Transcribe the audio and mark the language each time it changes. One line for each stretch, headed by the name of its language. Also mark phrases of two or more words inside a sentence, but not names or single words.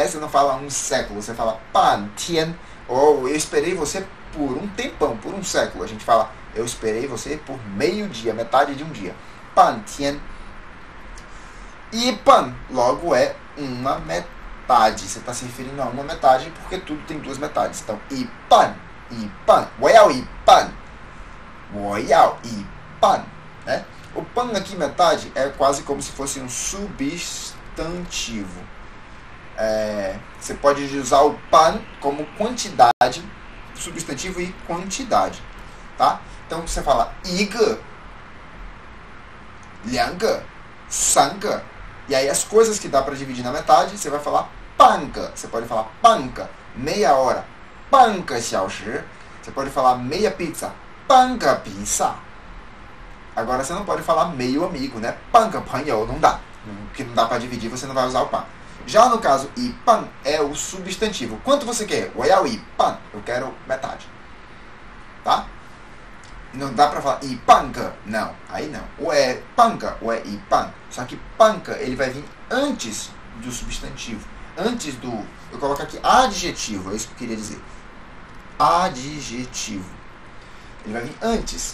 Portuguese: Você não fala 1 século, você fala pantian, ou eu esperei você por um tempão, por 1 século. A gente fala, eu esperei você por meio dia, metade de um dia. Pantian. E pan, logo é uma metade. Você está se referindo a uma metade porque tudo tem duas metades. Então, e pan,
Chinese: 我要一半,
Portuguese: né? O pan aqui, metade, é quase como se fosse um substantivo. Você pode usar o pan como quantidade, substantivo e quantidade, tá? Então você fala
Chinese: 一个, 两个, 三个,
Portuguese: e aí as coisas que dá para dividir na metade, você vai falar 半个, você pode falar 半个, meia hora,
Chinese: 半个小时,
Portuguese: você pode falar meia pizza,
Chinese: 半个 pizza.
Portuguese: Agora você não pode falar meio amigo, né?
Chinese: 半个朋友
Portuguese: não dá, porque não dá para dividir, você não vai usar o pan. Já no caso, 一半 é o substantivo. Quanto você quer?
Chinese: 我要一半,
Portuguese: eu quero metade. Tá? Não dá pra falar 一半个, não, aí não. Ou é 半个, ou é 一半. Só que 半个, ele vai vir antes do substantivo. Antes do... Eu coloco aqui adjetivo, é isso que eu queria dizer. Adjetivo. Ele vai vir antes.